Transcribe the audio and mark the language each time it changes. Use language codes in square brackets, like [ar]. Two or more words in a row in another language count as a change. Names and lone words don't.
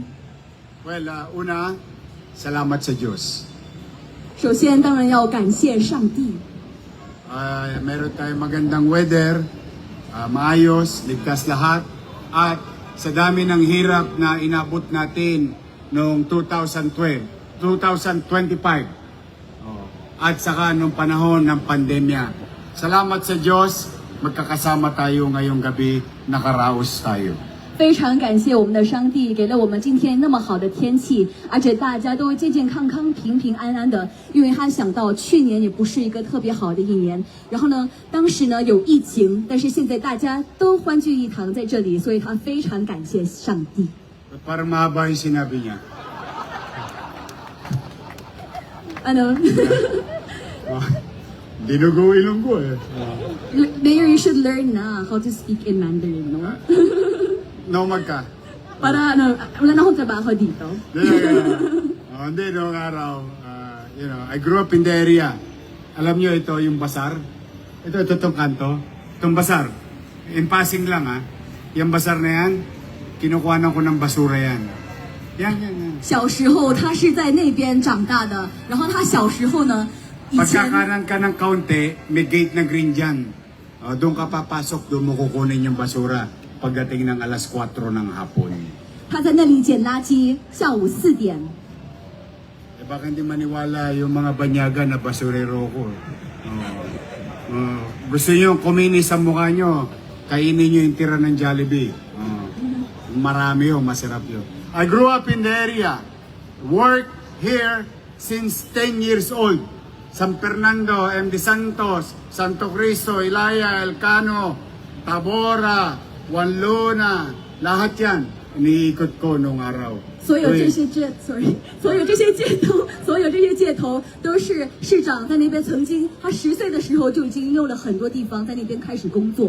[tl] Well, una, salamat sa Diyos. [zh] 首先，当然要感谢上帝。 [tl] Meron tayong magandang weather, maayos, ligtas lahat, at sa dami ng hirap na inabot natin noong 2025, at saka nung panahon ng pandemya. Salamat sa Diyos, magkakasama tayo ngayong gabi, nakaraos tayo. [zh] 非常感谢我们的上帝，给了我们今天那么好的天气，而且大家都健健康康、平平安安的。因为他想到去年也不是一个特别好的一年，然后呢，当时呢有疫情，但是现在大家都欢聚一堂在这里，所以他非常感谢上帝。 [tl] Parang mahaba yung sinabi niya. Ano? Dinugo ilong ko eh. Mayor, [en] you should learn na how to speak in Mandarin, no? [tl] Nomad ka. Para ano, wala na akong trabaho dito. Hindi, noong araw, [en] I grew up in the area. [tl] Alam nyo ito, yung basar. Ito itong kanto. Itong basar. [en] In passing [tl] lang yung basar na yan, kinukuhanan ko ng basura yan. Yan. [zh] 小时候他是在那边长大的，然后他小时候呢， 以前 [tl] Pagkakanan ka ng kaunti, may gate na green dyan. Doon ka papasok, doon mo kukunin yung basura pagdating ng alas 4 ng hapon. [zh] 他在那里捡垃圾，下午4点。 [tl] Baka hindi maniwala yung mga banyaga na basurero ko. Gusto nyo kuminis sa mukha nyo, kainin nyo yung tira ng Jollibee. Marami yun, masarap yun. [en] I grew up in the area. Worked here since 10 years old. [tl] San Fernando, MD Santos, Santo Cristo, Ilaya, Elcano, Tabora, Wanluna, lahat yan. Iniikot ko nung araw. [zh] 所有这些街头，所有这些街头都是市长在那边曾经，他10岁的时候就已经用了很多地方在那边开始工作。